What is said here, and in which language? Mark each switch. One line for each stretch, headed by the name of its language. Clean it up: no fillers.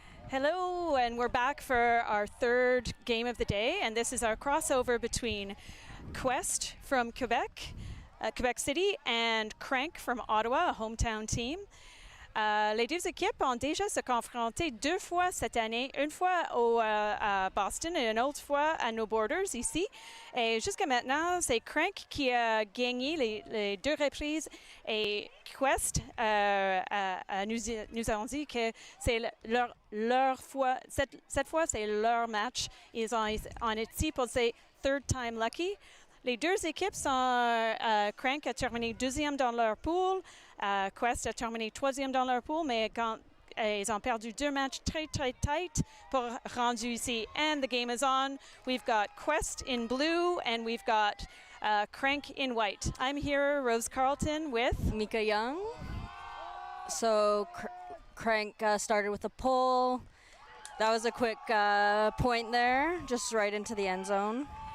English: Hello, and we're back for our third game of the day, and this is our crossover between Quest from Quebec, Quebec City, and Crank from Ottawa, a hometown team.
French: Les deux équipes ont déjà se confronté deux fois cette année, une fois à Boston et une autre fois à No Borders ici. Et jusqu'à maintenant, c'est Crank qui a gagné les deux reprises et Quest nous ont dit que c'est leur fois, cette fois c'est leur match. Ils ont été pour ces
English: third time lucky.
French: Les deux équipes sont, Crank a terminé deuxième dans leur pool, Quest a terminé troisième dans leur pool, mais ils ont perdu deux matchs très tight pour rendu ici.
English: And the game is on. We've got Quest in blue and we've got Crank in white. I'm here, Rose Carlton, with Mika Young. So Crank started with a pull. That was a quick point there, just right into the end zone.